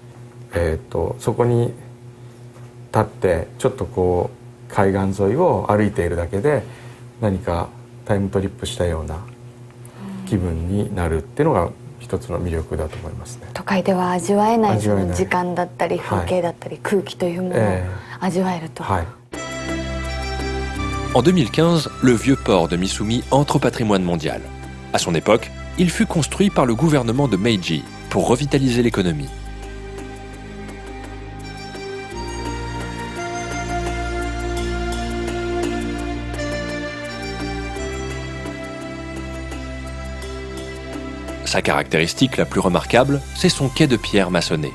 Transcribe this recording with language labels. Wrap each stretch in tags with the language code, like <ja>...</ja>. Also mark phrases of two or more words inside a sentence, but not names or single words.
<ja>そこに立ってちょっとこう海岸沿いを歩いているだけで何かタイムトリップしたような気分になるっていうのが一つの魅力だと思いますね。都会では味わえないそ味わえないの時間だったり風景だったり空気というものを味わえると。はい。</ja> <fr>En 2015, le vieux port de Misumi entre au patrimoine mondial. À son époque, il fut construit par le gouvernement de Meiji pour revitaliser l'économie. Sa caractéristique la plus remarquable, c'est son quai de pierre maçonné.</fr>